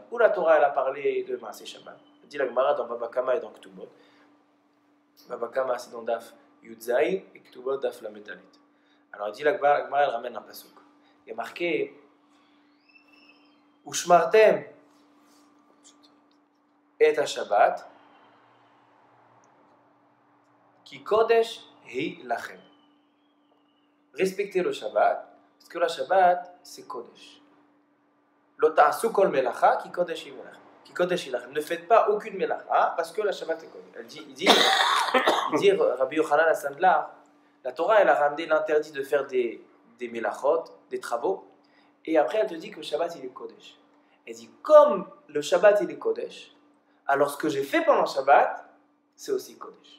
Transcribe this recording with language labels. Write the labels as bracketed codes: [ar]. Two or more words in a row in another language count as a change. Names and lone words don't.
[fr] Où la Torah elle a parlé de [he] מעשה שבת? [fr] Il dit la Gemara dans Baba Kama et dans Ktubot. Baba Kama c'est dans [he] דף יז [fr] et Ktubot [he] דף למד דלת. [fr] Alors il dit la Gemara elle ramène un passouk. Il y a marqué [he] ושמרתם את [fr] à Shabbat. [he] כי קודש היא לכם. [fr] Respectez le Shabbat, parce que le Shabbat c'est kodesh. [he] לא תעשו כל מלאכה כי קודש היא לכם. כי קודש היא לכם. [fr] Ne faites pas aucune melacha parce que le Shabbat est kodesh. Il dit Rabbi Yochanan HaSandlar, la Torah elle a ramené l'interdit de faire des melachot, des travaux, et après elle te dit que le Shabbat il est kodesh. Il dit, comme le Shabbat il est Kodesh, alors ce que j'ai fait pendant Shabbat, c'est aussi Kodesh.